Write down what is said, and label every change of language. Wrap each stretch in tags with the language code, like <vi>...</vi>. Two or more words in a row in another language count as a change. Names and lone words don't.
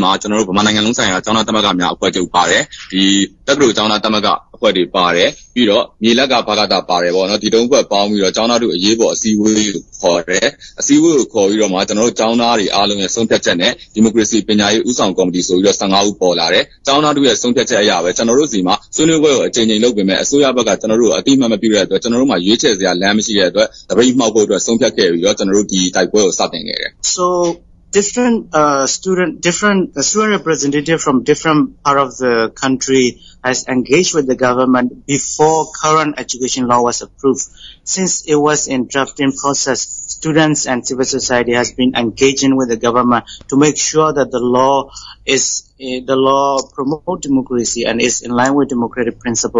<my>မှာကျွန်တော်တို့ဗမာနိုင်ငံလုံးဆိုင်ရာကျောင်းသားသမဂ္ဂများအဖွဲ့ချုပ်ပါတယ်ဒီတက္ကသိုလ်ကျောင်းသားသမဂ္ဂအဖွဲ့တွေပါတယ်ပြီးတော့မြေလက်ကဘာကတာပါတယ်ပေါ့နော်ဒီတုံးအဖွဲ့ပေါင်းပြီးတော့ကျောင်းသားတို့အရေးပေါ်အစည်းအဝေးကိုခေါ်တယ်အစည်းအဝေးကိုခေါ်ပြီးတော့မှကျွန်တော်တို့ကျောင်းသားတွေအားလုံးရဲ့ဆုံးဖြတ်ချက်နဲ့ဒီမိုကရေစီပညာရေးဥဆောင်ကော်မတီဆိုပြီးတော့15ဦးပေါ်လာတယ်ကျောင်းသားတို့ရဲ့ဆုံးဖြတ်ချက်အရပဲကျွန်တော်တို့စီမှာဆွေးနွေးပွဲကိုအကြိမ်ကြိမ်လုပ်ပေးမယ်အစိုးရဘက်ကကျွန်တော်တို့အတိအမှတ်မပြုတဲ့အတွက်ကျွန်တော်တို့မှာရွေးချယ်စရာလမ်းမရှိတဲ့အတွက်တပိတ်မှောက်ဖို့အတွက်ဆုံးဖြတ်ခဲ့ပြီးတော့ကျွန်တော်တို့ဒီတိုက်ပွဲကိုစတင်ခဲ့တယ်</my> <en>So different student representative from different part of the country has engaged with the government before current education law was approved. Since it was in drafting process, students and civil society has been engaging with the government to make sure that the law promote democracy and is in line with democratic principle.</en>